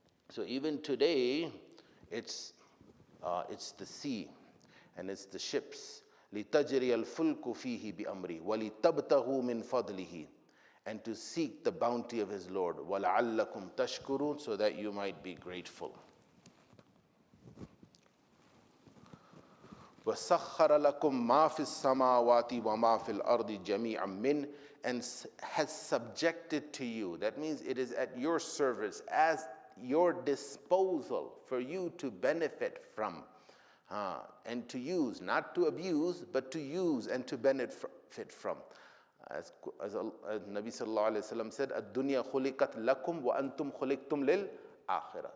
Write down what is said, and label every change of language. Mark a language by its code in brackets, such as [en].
[en] So even today, it's the sea and it's the ships. [ar] لِتَجْرِيَ الْفُلْكُ فِيهِ بِأَمْرِهِ وَلِتَبْتَغُوا مِنْ فَضْلِهِ, [en] and to seek the bounty of his Lord. [ar] وَلَعَلَّكُمْ تَشْكُرُونَ, [en] so that you might be grateful. [ar] وَسَخَّرَ لَكُمْ مَا فِي السَّمَاوَاتِ وَمَا فِي الْأَرْضِ جَمِيعًا مِّنْ, [en] and has subjected to you. That means it is at your service, as your disposal, for you to benefit from and to use, not to abuse, but to use and to benefit from. As Nabi sallallahu alayhi wa sallam said, [ar] "Ad-dunya khuliqat lakum wa antum khuliqtum lil akhirah."